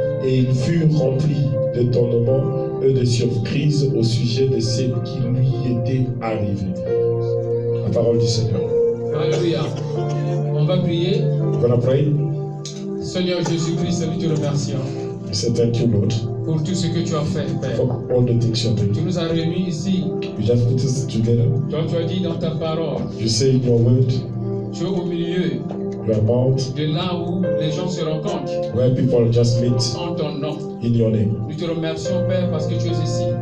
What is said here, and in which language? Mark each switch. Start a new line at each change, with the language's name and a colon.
French: Et ils furent remplis d'étonnement et de surprise au sujet de ce qui lui était arrivé. La parole du Seigneur. Alléluia. On va prier.
English: We're gonna pray.
French: Seigneur Jésus-Christ, nous te remercions
English: We say thank you, Lord,
French: pour tout ce que tu as fait, Père.
English: for all the things you're
French: Tu
English: doing.
French: nous as réunis ici.
English: You just put us together.
French: Toi, tu as dit dans ta parole,
English: You say in your word,
French: tu es au milieu
English: you are about
French: de là où les gens se rencontrent
English: where people just meet
French: en ton nom.
English: in your name.
French: Nous te remercions, Père, parce que tu es ici.